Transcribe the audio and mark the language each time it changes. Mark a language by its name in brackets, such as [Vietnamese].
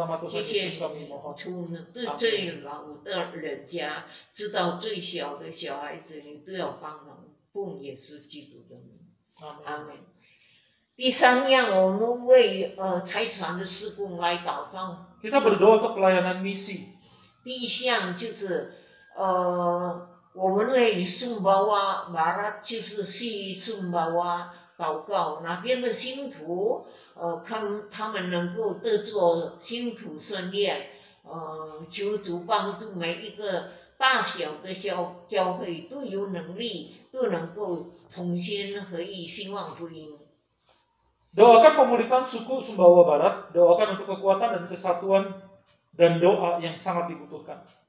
[Chinese] 谢谢你，从对最老的人家，直到最小的小孩子，你都要帮忙，奉耶稣基督的名，阿门。第三样，我们为财产的事工来祷告。 [Indonesian] Kita berdoa untuk pelayanan misi. [Chinese] 第一项就是我们为圣巴瓦马拉就是西圣巴瓦祷告，那边的信徒看他们能够得着信徒训练，求主帮助每一个大小的教会都有能力，都能够同心合意兴旺福音。 [Indonesian] Doakan pemulihan suku Sumbawa Barat, doakan untuk kekuatan dan kesatuan dan doa yang sangat dibutuhkan.